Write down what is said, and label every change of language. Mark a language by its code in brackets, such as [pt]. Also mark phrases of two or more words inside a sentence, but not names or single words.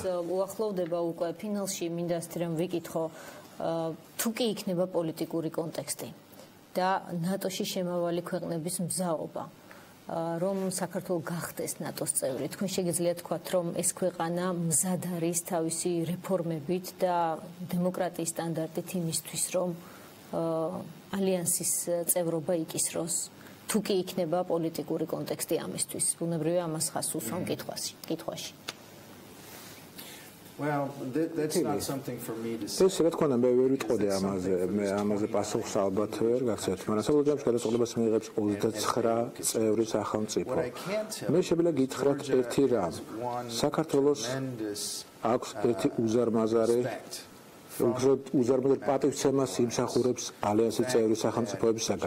[ka] უახლოვდება უკვე ფინალში მინდა რომ ვიკითხო თუ კი იქნება პოლიტიკური კონტექსტი და ნატოში შემავალი ქვეყნების მზაობა რომ საქართველოს გახდეს ნატოს წევრი თქვენ შეგიძლიათ თქვათ რომ ეს ქვეყანა მზად არის თავისი რეფორმებით და დემოკრატიის სტანდარტით იმისთვის რომ ალიანსის წევრობა იკისროს თუ კი იქნება პოლიტიკური კონტექსტი ამისთვის ბუნებრივია ამას ხას უსვამ კითხვაში [en] Well, that's not something for me to say. [ka] ეს რა თქმა უნდა მე ვერ ვიტყოდი ამაზე, მე ამაზე პასუხს ალბათ ვერ გაგცეთ, მაგრამ საბოლოო ჯამში გადაწყვეტილებას მიიღებს 29 წევრი სახელმწიფო. მე შეგვიძლია გითხრათ ერთი რამ. საქართველოს აქვს ერთი უზარმაზარი უზარმაზარი პატივცემას იმსახურებს ალიანსის წევრი სახელმწიფოებისაგან.